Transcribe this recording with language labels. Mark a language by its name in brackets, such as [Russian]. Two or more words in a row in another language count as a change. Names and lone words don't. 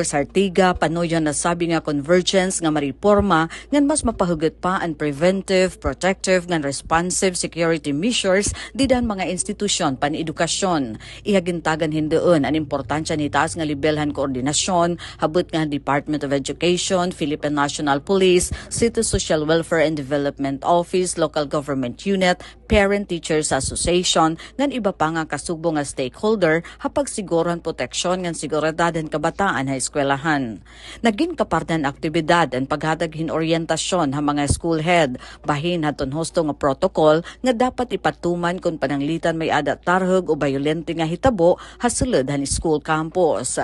[Waray] Sartiga panuyo na sabi nga convergence nga mariporma ngan mas mapahugot pa ang preventive, protective ngan responsive security measures didan mga institusyon pan-edukasyon. Ihagintagan hindoon ang importansya ni taas nga lebelhan koordinasyon habot nga Department of Education, Philippine National Police, City Social Welfare and Development Office, Local Government Unit, Parent Teachers Association ngan iba pa nga kasubo nga stakeholder hapag siguron proteksyon ngan seguridad ang kabataan ha eskwelahan. Naging kapartan aktibidad ang paghatag orientasyon ha mga school head bahin haton husto nga protocol nga dapat ipatuman kung pananglitan may ada tarhog o bayolente nga hitabo ha sulod han school campus.